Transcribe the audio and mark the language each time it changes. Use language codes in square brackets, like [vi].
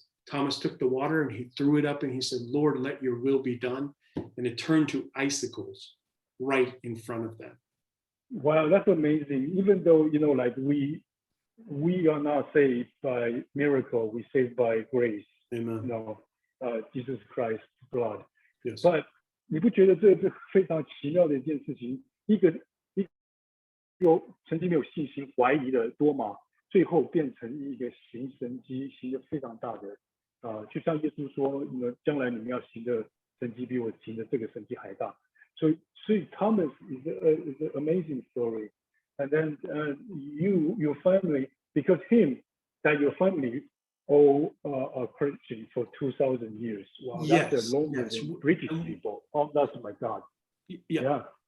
[en] Thomas took the water and he threw it up and he said, Lord, let your will be done. And it turned to icicles right in front of them. Wow, that's amazing. Even though, like we are not saved by miracle, we saved by grace. Amen. Jesus Christ's blood. Yes. [zh] But 你不觉得这是非常奇妙的一件事情？一个曾经没有信心、怀疑的多马，最后变成一个行神迹，行得非常大的。就像耶稣说，将来你们要行的神迹比我行的这个神迹还大。 [en] 所以 Thomas is an amazing story. And then your family, because that your family all are Christian for 2,000 years. Wow, that's longer than British people. Oh, that's my God. Yeah.